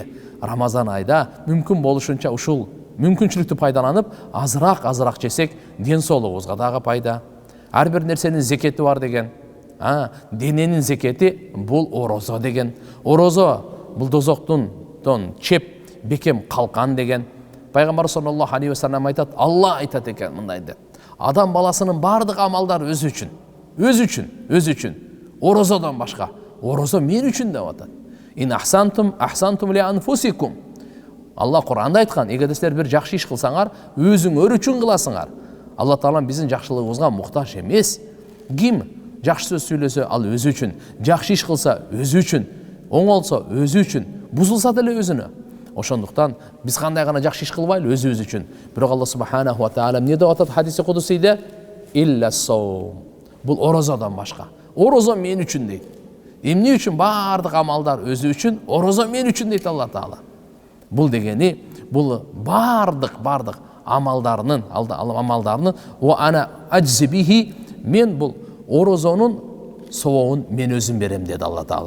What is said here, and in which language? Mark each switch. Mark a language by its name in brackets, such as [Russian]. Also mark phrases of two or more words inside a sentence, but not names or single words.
[Kyrgyz] Рамазан айда мүмкүн болушунча ушул мүмкүнчүлүктү пайдаланып, азыраак жесек, ден соолугубузга дагы пайда. Ар бир нерсенин зекети бар деген. Дененин зекети бул орозо деген. Орозо бул дозоктун чеп, бекем калкан деген. Пайгамбар [Arabic] صلى الله عليه وسلم [Kyrgyz] айтат, Алла айтат экен мындай деп. Адам баласынын бардык амалдары өзү үчүн. Орозодон башка. Орозо мен үчүн деп атат. [Arabic] إن أحسنتم لأنفسكم. [Kyrgyz] Алла Кур'анда айткан, эгерде силер бир жакшы иш кылсаңар, өзүңөр үчүн кыласыңар. Алла Таалам биздин жакшылыгыбызга муктаж эмес. Ким жакшы сөз сүйлөсө, ал өзү үчүн, жакшы иш кылса өзү үчүн, оңолсо өзү үчүн, бузулса деле өзүнө. Ошондуктан биз кандай гана жакшы иш кылбайлы өзүбүз үчүн. Бирок Алла [Arabic] سبحانه وتعالى [Kyrgyz] эмне деп атат хадиси кудусийде? [Arabic] إلا الصوم. [Kyrgyz] Бул орозодон башка. Орозо мен үчүн дейт. Эмне үчүн? Бардык амалдар өзү үчүн, орозо мен үчүн дейт Алла Таала. Бул дегени, бул бардык амалдарынын [Arabic] وأنا أجزي به, [Kyrgyz] мен бул орозонун сообун мен өзүм берем dedi Алла Таала.